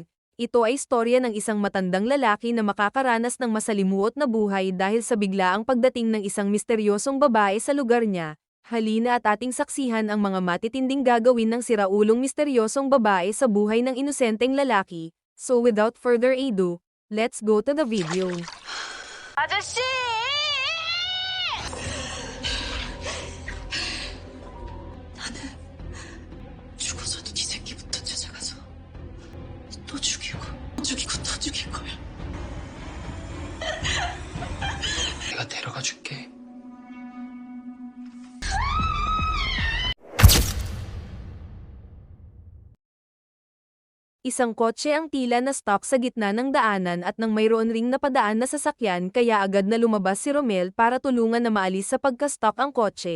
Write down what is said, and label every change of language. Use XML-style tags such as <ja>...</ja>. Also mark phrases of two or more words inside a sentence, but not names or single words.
<tl>Ito ay istorya ng isang matandang lalaki na makakaranas ng masalimuot na buhay dahil sa biglaang pagdating ng isang misteryosong babae sa lugar niya. Halina at ating saksihan ang mga matitinding gagawin ng siraulong misteryosong babae sa buhay ng inosenteng lalaki.</tl> <en>So without further ado, let's go to the video.</en> <ko>아저씨! 죽어서도 네 새끼부터 찾아가서 또 죽이고 또 죽일 거야. 내가 데려가 줄게.</ko> <tl>Isang kotse ang tila na stop sa gitna ng daanan at nang mayroon ring napadaan na sasakyan kaya agad na lumabas si Romel para tulungan na maalis sa pagka-stop ang kotse.</tl>